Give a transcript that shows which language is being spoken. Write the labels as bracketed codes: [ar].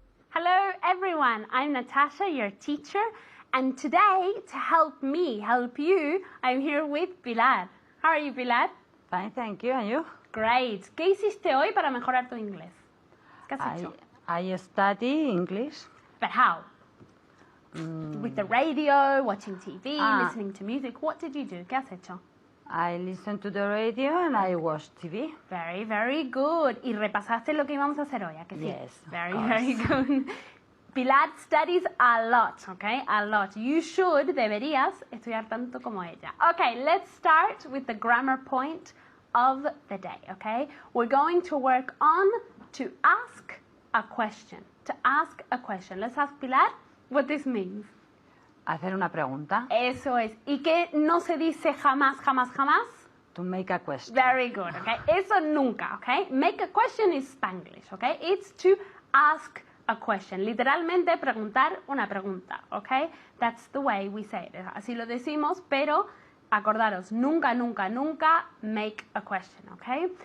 [en] Hello everyone, I'm Natasha, your teacher, and today to help me help you, I'm here with Pilar. How are you, Pilar? Fine, thank you. And you? Great. [es] ¿Qué hiciste hoy para mejorar tu inglés? ¿Qué has hecho? [en] I study English. But how? With the radio, watching TV, listening to music. What did you do? [es] ¿Qué has hecho? [en] I listen to the radio and I watch TV. Very, very good. [es] ¿Y repasaste lo que íbamos a hacer hoy? ¿A que sí? [en] Yes, of Very, course. very good. Pilar studies a lot, okay? A lot. You should, deberías, estudiar tanto como ella. Okay, let's start with the grammar point of the day, okay? We're going to work on to ask a question. To ask a question. Let's ask Pilar what this means. [es] Hacer una pregunta. Eso es. ¿Y qué no se dice jamás, jamás, jamás? [en] To make a question. Very good, okay? [es] Eso nunca, [en] okay? Make a question is Spanglish, okay? It's to ask a question. [es] Literalmente preguntar una pregunta, [en] okay? That's the way we say it. [es] Así lo decimos, pero acordaros, nunca, nunca, [en] nunca make a question, okay?